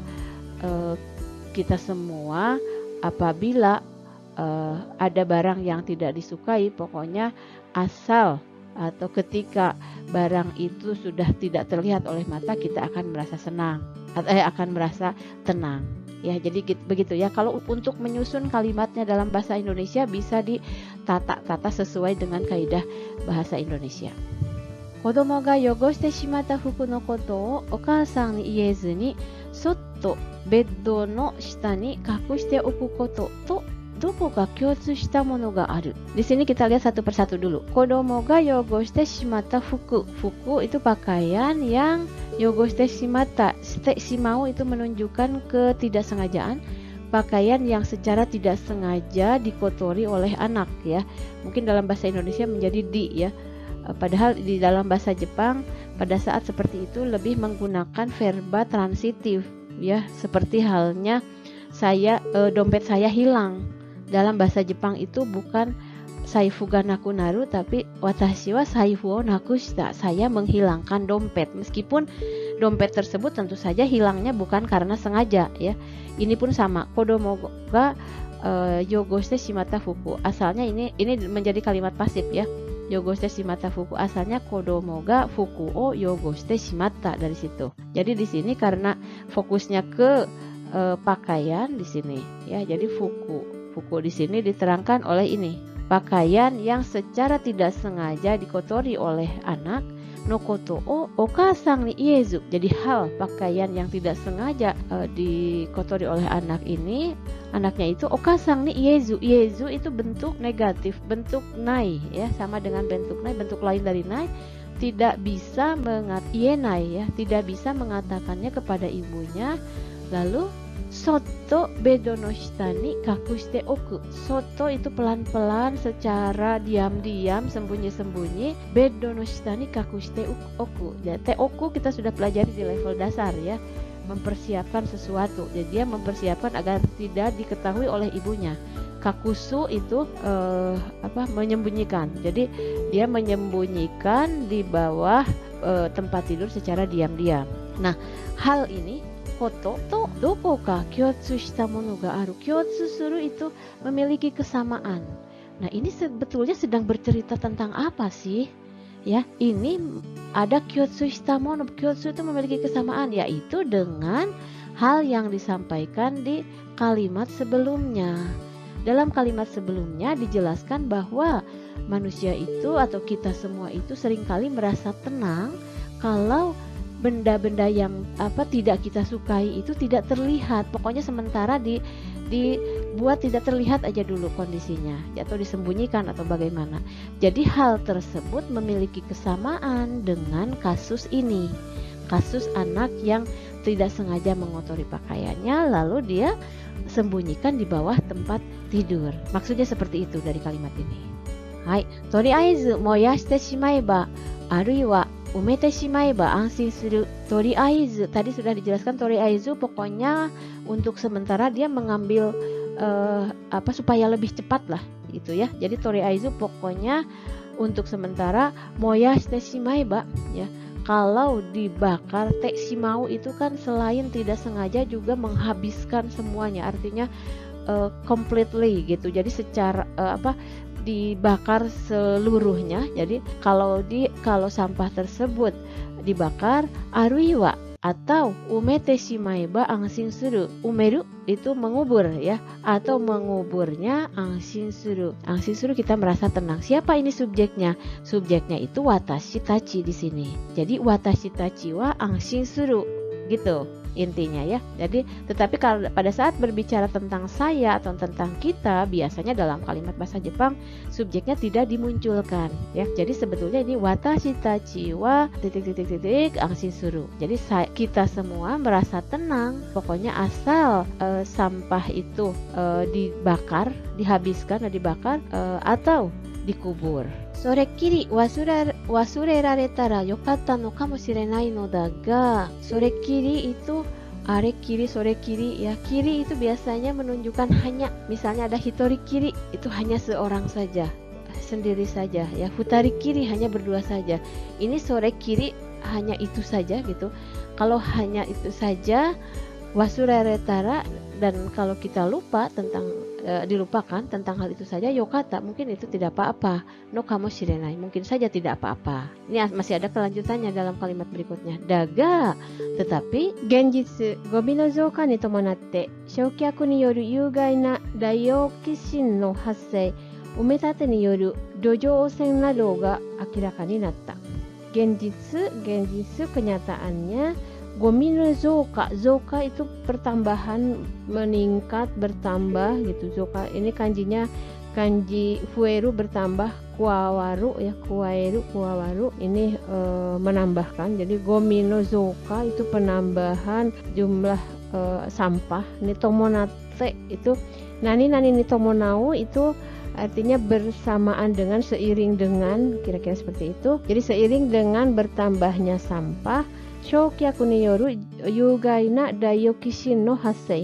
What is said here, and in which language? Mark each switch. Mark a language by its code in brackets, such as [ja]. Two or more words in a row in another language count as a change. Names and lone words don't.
[id] Kita semua apabila ada barang yang tidak disukai, pokoknya asal atau ketika barang itu sudah tidak terlihat oleh mata, kita akan merasa senang akan merasa tenang ya. Jadi begitu ya. Kalau untuk menyusun kalimatnya dalam bahasa Indonesia bisa ditata sesuai dengan kaidah bahasa Indonesia. [ja] 子供が汚してしまった服のことをお母さんに言えずにそっとベッドの下に隠しておくこととどこが共通したものがある. [id] Di sini kita lihat satu persatu dulu. [ja] 子供が汚してしまった服。服 [id] itu pakaian yang [ja] 汚してしまった. [id] Shimau itu menunjukkan ketidaksengajaan. Pakaian yang secara tidak sengaja dikotori oleh anak ya. Mungkin dalam bahasa Indonesia menjadi di ya. Padahal di dalam bahasa Jepang pada saat seperti itu lebih menggunakan verba transitif ya, seperti halnya dompet saya hilang. Dalam bahasa Jepang itu bukan [ja] 財布がなくなる, [id] tapi [ja] 私は財布をなくした, [id] saya menghilangkan dompet. Meskipun dompet tersebut tentu saja hilangnya bukan karena sengaja ya. Ini pun sama, [ja] 子供が汚してしまった服. [id] Asalnya ini menjadi kalimat pasif ya. [ja] 汚してしまった服, asalnya 子供が服を汚してしまった, [id] dari situ. Jadi di sini karena fokusnya ke pakaian di sini ya. Jadi fuku di sini diterangkan oleh ini, pakaian yang secara tidak sengaja dikotori oleh anak, [ja] のことをお母さんに言えず. [id] Jadi hal pakaian yang tidak sengaja dikotori oleh anak ini, anaknya itu [ja] お母さんに言えず. [id] Iezu itu bentuk negatif, bentuk nai ya, sama dengan bentuk nai, bentuk lain dari nai. Tidak bisa ienai ya, tidak bisa mengatakannya kepada ibunya. [ja] Lalu そっとベッドの下に隠しておく. [id] Soto itu pelan-pelan secara diam-diam, sembunyi-sembunyi. [ja] ベッドの下に隠しておく. [id] Jadi oku kita sudah pelajari di level dasar ya, mempersiapkan sesuatu. Jadi dia mempersiapkan agar tidak diketahui oleh ibunya. Kakusu itu menyembunyikan. Jadi dia menyembunyikan di bawah tempat tidur secara diam-diam. Nah, hal ini [ja] こととどこか共通したものがある. 共通する [id] itu memiliki kesamaan. Nah, ini sebetulnya sedang bercerita tentang apa sih? Ya, ini ada [ja] 共通したもの. [id] Kyotsu itu memiliki kesamaan, yaitu dengan hal yang disampaikan di kalimat sebelumnya. Dalam kalimat sebelumnya dijelaskan bahwa manusia itu atau kita semua itu seringkali merasa tenang kalau benda-benda yang tidak kita sukai itu tidak terlihat. Pokoknya sementara dibuat tidak terlihat aja dulu kondisinya, atau disembunyikan atau bagaimana. Jadi hal tersebut memiliki kesamaan dengan kasus ini. Kasus anak yang tidak sengaja mengotori pakaiannya lalu dia sembunyikan di bawah tempat tidur. Maksudnya seperti itu dari kalimat ini. [ja] Hai, とりあえず燃やしてしまえばあるいは埋めてしまえば安心する. [id] Toriaizu tadi sudah dijelaskan, toriaizu pokoknya untuk sementara dia mengambil supaya lebih cepat lah gitu ya. Jadi toriaizu pokoknya untuk sementara [ja] 燃やしてしまえば [id] ya. Kalau dibakar, [ja] てしまう [id] itu kan selain tidak sengaja juga menghabiskan semuanya, artinya completely gitu. Jadi secara dibakar seluruhnya. Jadi kalau sampah tersebut dibakar, aruiwa atau [ja] 埋めてしまえば安心する. [id] Umeru itu mengubur ya, atau menguburnya [ja] 安心する. 安心する [id] kita merasa tenang. Siapa ini subjeknya? Subjeknya itu [ja] 私たち [id] di sini. [ja] Jadi 私たちは安心する [id] gitu intinya ya. Jadi tetapi kalau pada saat berbicara tentang saya atau tentang kita, biasanya dalam kalimat bahasa Jepang subjeknya tidak dimunculkan ya. Jadi sebetulnya ini [ja] 私たちは ... 安心する. [id] Jadi kita semua merasa tenang pokoknya asal sampah itu dibakar, dihabiskan atau dibakar atau dikubur. [ja] それきり忘れられたらよかったのかもしれないのだが. Sorekiri itu あれきり、それきり ya. [id] Kiri itu biasanya menunjukkan hanya, misalnya ada [ja] 一人きり, [id] itu hanya seorang saja, sendiri saja ya. [ja] 二人きり [id] hanya berdua saja. Ini sorekiri hanya itu saja gitu. Kalau hanya itu saja wasureratara, dan kalau kita lupa tentang dilupakan tentang hal itu saja, yokata mungkin itu tidak apa-apa, [ja] のかもしれない [id] mungkin saja tidak apa-apa. Ini masih ada kelanjutannya dalam kalimat berikutnya. [ja] Daga tetapi 現実ごみの増加に伴って焼却による有害なダイオキシンの発生埋め立てによる土壌汚染などが明らかになった. [id] Genjitsu kenyataannya, [ja] ごみの増加, [id] zouka itu pertambahan, meningkat, bertambah gitu. Zouka ini kanjinya [ja] 漢字増える, [id] bertambah, kuawaru ya, kuawaru ini menambahkan. Jadi [ja] ごみの増加 [id] itu penambahan jumlah sampah. [ja] に伴って [id] itu [ja] 何に伴う [id] itu artinya bersamaan dengan, seiring dengan, kira-kira seperti itu. Jadi seiring dengan bertambahnya sampah, [ja] 焼却による有害なダイオキシンの発生.